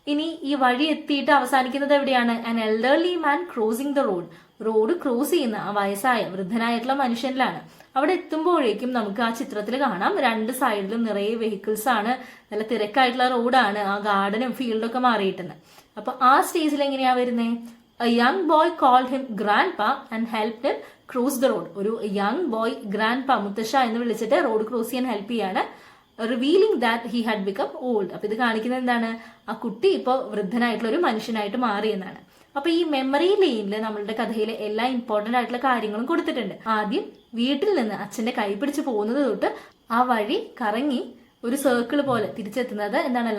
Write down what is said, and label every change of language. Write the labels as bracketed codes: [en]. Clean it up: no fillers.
[ml] ഇനി ഈ വഴി എത്തിയിട്ട് അവസാനിക്കുന്നത് എവിടെയാണ്? [en] An elderly man crossing the road. [ml] Road cross ചെയ്യുന്ന ആ വയസ്സായ വൃദ്ധനായിട്ടുള്ള മനുഷ്യനിലാണ്. അവിടെ എത്തുമ്പോഴേക്കും നമുക്ക് ആ ചിത്രത്തിൽ കാണാം, രണ്ട് സൈഡിലും നിറയെ വെഹിക്കിൾസ് ആണ്, നല്ല തിരക്കായിട്ടുള്ള റോഡാണ്, ആ ഗാർഡനും ഫീൽഡും ഒക്കെ മാറിയിട്ടുണ്ട്. അപ്പൊ ആ സ്റ്റേജിൽ എങ്ങനെയാ വരുന്നേ? [en] A young boy called him grandpa and helped him cross the road. [ml] ഒരു യങ് ബോയ് ഗ്രാൻഡ്പാ, മുത്തശ്ശ എന്ന് വിളിച്ചിട്ട് റോഡ് ക്രോസ് ചെയ്യാൻ ഹെൽപ്പ് ചെയ്യാണ്. [en] Revealing that he had become old. [ml] അപ്പൊ ഇത് കാണിക്കുന്നത് എന്താണ്? ആ കുട്ടി ഇപ്പോൾ വൃദ്ധനായിട്ടുള്ള ഒരു മനുഷ്യനായിട്ട് മാറി എന്നാണ്. അപ്പൊ ഈ മെമ്മറി ലെയിനിൽ നമ്മളുടെ കഥയിലെ എല്ലാ ഇമ്പോർട്ടന്റ് ആയിട്ടുള്ള കാര്യങ്ങളും കൊടുത്തിട്ടുണ്ട്. ആദ്യം വീട്ടിൽ നിന്ന് അച്ഛന്റെ കൈ പിടിച്ച് പോകുന്നത് തൊട്ട് ആ വഴി കറങ്ങി ഒരു സർക്കിൾ പോലെ തിരിച്ചെത്തുന്നത് എന്താണ്?